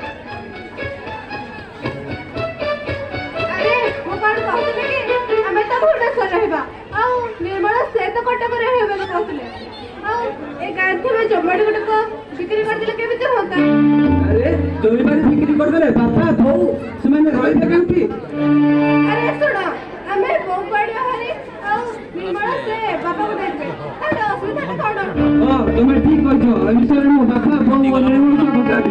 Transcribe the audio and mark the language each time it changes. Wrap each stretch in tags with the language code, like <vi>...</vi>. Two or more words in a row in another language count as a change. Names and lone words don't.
<or>ଆରେ ମୁଁ କଣ କହୁଥିଲି କି ଆମେ ତ ଭୁବନେଶ୍ୱର ରହିବା, ଆଉ ନିର୍ମଳ ସେ ତ କଟକରେ ରହିବେ ବୋଲି କହୁଥିଲେ। ଆଉ ଏ ଗାଁରେ ଥିବା ଜମାଡ଼ି ଗୁଡ଼ିକ ବିକ୍ରି କରିଦେଲେ କେମିତି ହୁଅନ୍ତା? ଆରେ ଜମି ବାଡ଼ି ବିକ୍ରି କରିଦେଲେ ବାପା ବୋଉ ସେମାନେ ରହିବେ କେଉଁଠି? ଆରେ ଶୁଣ ଆମେ ବୋଉ କୁଆଡ଼େ ବାହାରି ଆଉ ନିର୍ମଳ ସେ ବାପାକୁ ଦେଇଦେବେ। ତାହେଲେ ଅସୁବିଧାଟା କଣ? ହଁ ତମେ ଠିକ କହିଛ। ଏ ବିଷୟରେ ମୋ ବାପା ବୋଉ ନିର୍ମଳକୁ ପଚାରିବି।</or>